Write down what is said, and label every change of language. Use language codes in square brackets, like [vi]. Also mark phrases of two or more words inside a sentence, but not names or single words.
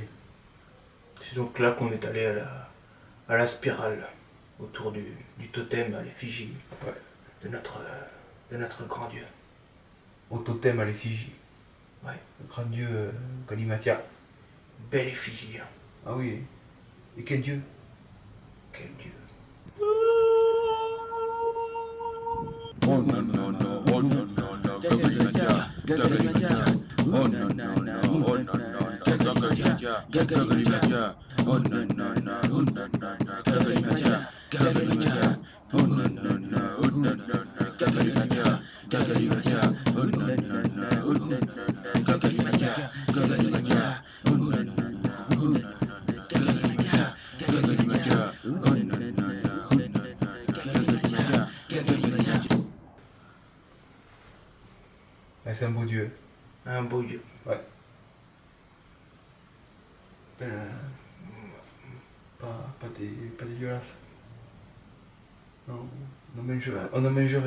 [fr] C'est donc là qu'on est allé à la spirale, autour du totem à l'effigie de notre grand dieu. Au totem à l'effigie. Ouais, le grand dieu Galimatia. Belle effigie. Hein. Ah oui. Et quel dieu? Quel dieu? Oh non, non, non, oh non, non, non, Galimatia, Galimatia, oh non, non, non, oh non, non, Galimatia, Galimatia, oh non, non, non, oh non, non, Galimatia, Galimatia, oh non, non, non, oh non, non, Galimatia, Galimatia, oh non, non, non, oh non, non, Galimatia, Galimatia, oh non, non, oh non, Galimatia, Galimatia, oh non, non, C'est un beau dieu. Un beau dieu. Ouais. Pas dégueulasse. Non, on en mangerait.